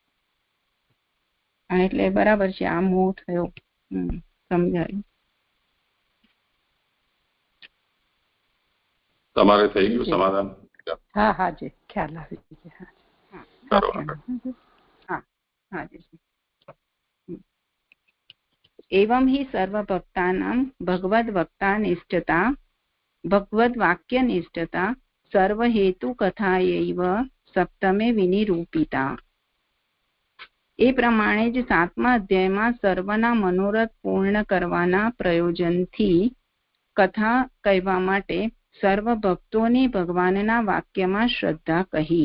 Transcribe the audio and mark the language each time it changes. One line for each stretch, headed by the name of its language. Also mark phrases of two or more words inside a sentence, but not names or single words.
Gujarati: એટલે બરાબર છે, આ મોહ થયો, સમજાયું. તમારે થઈ ગયું સમાધાન? હા જે ખ્યાલ આવી ગયો.
Sanskrit: एवं ही सर्वभक्तानां भगवद्भक्तानिष्ठता भगवद्वाक्यनिष्ठता સર્વહેતુકથાયૈવ સપ્તમે વિનિરૂપિતા.
Gujarati: એ પ્રમાણે જ 7મા અધ્યાયમાં સર્વના મનોરથ પૂર્ણ કરવાના પ્રયોજનથી કથા કહેવા માટે સર્વ ભક્તોની ભગવાનના વાક્યમાં શ્રદ્ધા કહી.